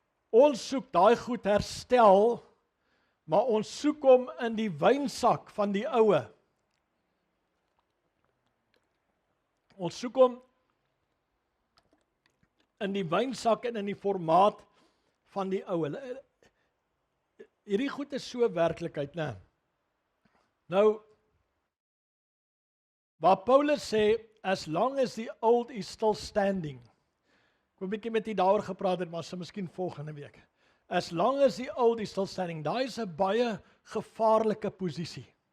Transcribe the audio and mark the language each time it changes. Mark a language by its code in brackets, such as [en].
[af] Ons soek daai goed herstel, maar ons soek hom in die wynsak van die oue. Ons soek hom in die wynsak en in die formaat van die oue. Hierdie goed is so werklikheid, né? Nou, waar Paulus sê, [en] as long as the old is still standing. [af] Ek wil 'n bietjie met u daaroor gepraat het, maar se miskien volgende week. [en] As long as the old is still standing, [af] daai is 'n baie gevaarlike posisie.